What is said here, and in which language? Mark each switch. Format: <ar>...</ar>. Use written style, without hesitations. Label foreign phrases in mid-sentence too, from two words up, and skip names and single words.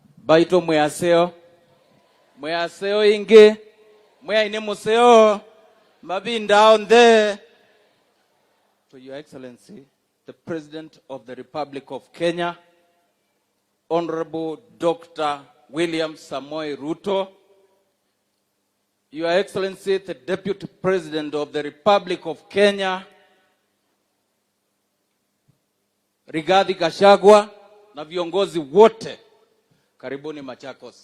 <en>baito mwaseo inge mwe ine museo mabinda on there. To Your Excellency, the President of the Republic of Kenya, Honorable Dr. William Samoei Ruto, Your Excellency, the Deputy President of the Republic of Kenya, Rigathi Gachagua,</en> <sw>na viongozi wote, karibuni Machakos.</sw>